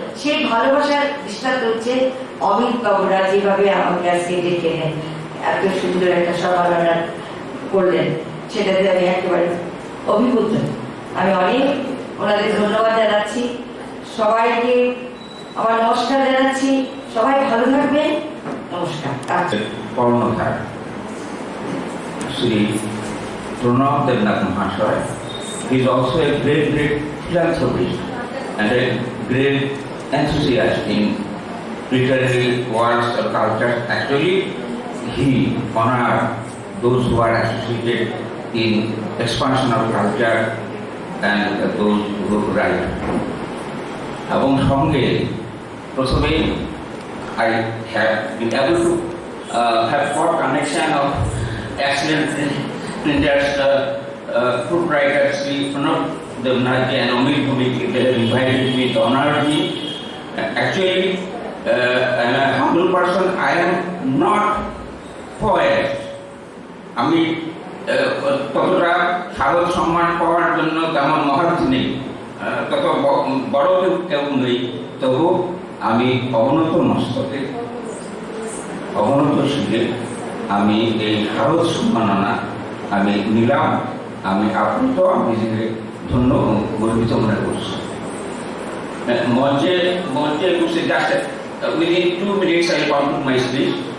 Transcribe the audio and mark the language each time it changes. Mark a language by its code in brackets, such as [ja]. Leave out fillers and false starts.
[bn] সেই ভালোবাসার দৃষ্টান্ত হচ্ছে অমিত বাবুরা যেভাবে আমাকে আজকে ডেকে নেন, এত সুন্দর একটা সমালোচনা করলেন, সেটাতে আমি একেবারে অভিভূত। আমি অনেক ওনাদের ধন্যবাদ জানাচ্ছি, সবাইকে আমার নমস্কার জানাচ্ছি। সবাই ভালো থাকবেন, নমস্কার। কর্ণধার শ্রী প্রণব দেবনাথ মহাশয় [en] is also a great philanthropist and a great enthusiast in literary works or culture. Actually, he honored those who are associated in expansion of culture and those who write. [bn] এবং সঙ্গে প্রথমে [en] I have been able to have got connection of excellent printers, proprietors Sri Pranab Devnath and Amit Bhumik. They have invited me, honored me. Actually, I'm a humble person. I am not poet. [bn] আমি ততটা স্বাগত সম্মান পাওয়ার জন্য তেমন মহারথী নেই, তত বড় কেউ নেই। তবু আমি অবনত মস্তকে অবনত শিখে আমি এই স্বাগত সম্মাননা আমি নিলাম। আমি আপ্লুত, আমি নিজেকে ধন্য গর্বিত মনে করছি। মঞ্চে বসে just [en] within 2 minutes I conclude my speech.